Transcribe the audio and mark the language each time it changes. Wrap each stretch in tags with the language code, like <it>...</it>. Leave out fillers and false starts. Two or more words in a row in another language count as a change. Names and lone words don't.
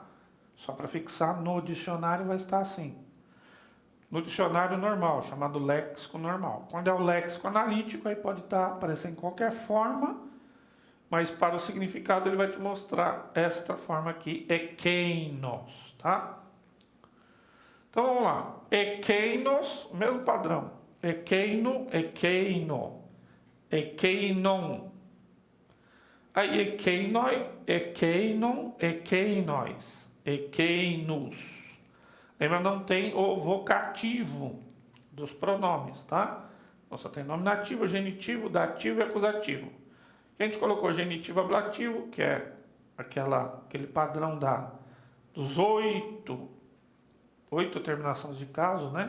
<pt>Só para fixar, no dicionário vai estar assim. No dicionário normal, chamado léxico normal. Quando é o léxico analítico, aí pode aparecer em qualquer forma, mas para o significado ele vai te mostrar esta forma aqui, ekeinos, tá? Então vamos lá, ekeinos, mesmo padrão,</pt> <el>ἐκείνου, ἐκείνῳ, ἐκεῖνον. Aí ἐκεῖνοι, ἐκείνων, ἐκείνοις, ἐκείνους.</el> <pt>Lembra, não tem o vocativo dos pronomes, tá? Então só tem nominativo, genitivo, dativo e acusativo. A gente colocou genitivo ablativo, que é aquele padrão dos oito terminações de caso, né?</pt>